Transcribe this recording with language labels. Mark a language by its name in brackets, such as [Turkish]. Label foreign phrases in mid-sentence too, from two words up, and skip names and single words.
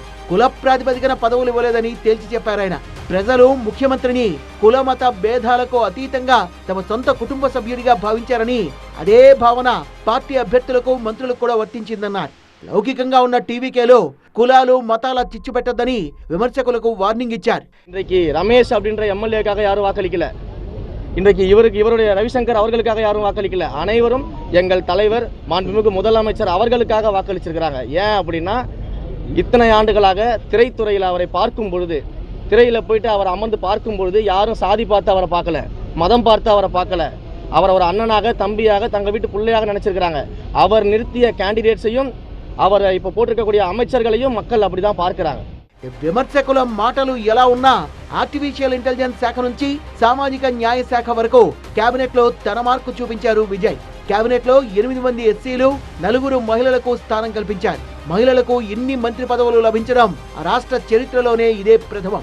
[Telugu] కుల ప్రాతిపదికన పదవులు ఇవ్వలేదని తేల్చి చెప్పారాయన. ప్రజలు ముఖ్యమంత్రిని కులమత భేదాలకు అతీతంగా తమ సొంత కుటుంబ సభ్యుడిగా భావించారని, అదే భావన పార్టీ అభ్యర్థులకు మంత్రులకు కూడా వర్తించిందన్నారు. లౌకికంగా ఉన్న టీవీకేలో కులాలు మతాల చిచ్చు పెట్టద్దని విమర్శకులకు వార్నింగ్ ఇచ్చారు. [Tamil] இன்றைக்கு ரமேஷ் அப்படின்ற எம்எல்ஏக்காக யாரும் வாக்களிக்கல. இன்றைக்கு இவருடைய ரவிசங்கர் அவர்களுக்காக யாரும் வாக்களிக்கல. அனைவரும் எங்கள் தலைவர் மாண்புமிகு முதலமைச்சர் அவர்களுக்காக வாக்களிச்சிருக்கிறாங்க. ஏன் அப்படின்னா, இத்தனை ஆண்டுகளாக திரைத்துறையில் அவரை பார்க்கும் பொழுது, திரையில் போயிட்டு அவர் அமர்ந்து பார்க்கும் பொழுது யாரும் சாதி பார்த்து அவரை பார்க்கல, மதம் பார்த்து அவரை பார்க்கல. அவர் ஒரு அண்ணனாக, தம்பியாக, தங்கள் வீட்டு பிள்ளையாக நினைச்சிருக்கிறாங்க. அவர் நிறுத்திய கேண்டிடேட்ஸையும், அவர் இப்போ போட்டிருக்கக்கூடிய அமைச்சர்களையும் மக்கள் அப்படிதான் பார்க்கிறாங்க. [Telugu] విమర్శకుల మాటలు ఎలా ఉన్నా [English] artificial intelligence [Telugu] శాఖ నుంచి సామాజిక న్యాయ శాఖ వరకు కేబినెట్ లో తన మార్కు చూపించారు విజయ్. కేబినెట్ లో 8 మంది ఎస్సీలు, 4 మహిళలకు స్థానం కల్పించారు. మహిళలకు ఇన్ని మంత్రి పదవులు లభించడం ఆ రాష్ట్ర చరిత్రలోనే ఇదే ప్రథమం.